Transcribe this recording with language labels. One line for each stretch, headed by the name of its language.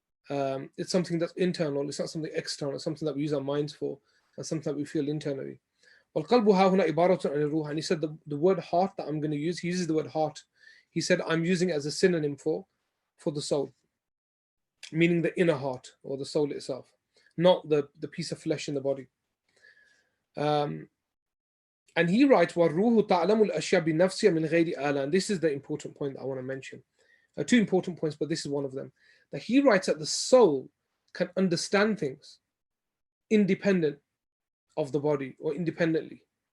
English: It's something that's internal. It's not something external. It's something that we use our minds for, and something that we feel internally.
Arabic: وَالْقَلْبُ هَا هُنَا عِبَارَةٌ عَنِ الرُّوحِ,
English: and he said the word heart that I'm going to use, he uses the word heart. He said I'm using it as a synonym for the soul, meaning the inner heart or the soul itself, not the piece of flesh in the body. And he writes,
Arabic: وَالْرُوحُ تَعْلَمُ الْأَشْيَاءَ بِنَفْسِهَا مِنْ غَيْرِ آلَةٍ.
English: This is the important point that I want to mention. Two important points, but this is one of them. That he writes that the soul can understand things independent of the body, or independently.